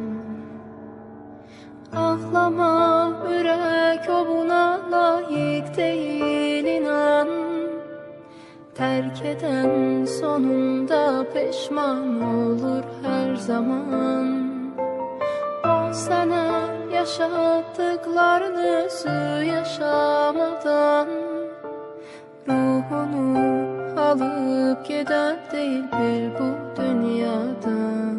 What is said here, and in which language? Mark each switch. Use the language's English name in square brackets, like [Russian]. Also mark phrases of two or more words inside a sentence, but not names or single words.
[Azerbaijani] Ağlama, ürək o buna layiq deyil, inan. Tərk edən sonunda peşman olur hər zaman. O sənə yaşatdıklarını yaşamadan ruhunu [Turkish] alıp giden değil bir bu dünyadan.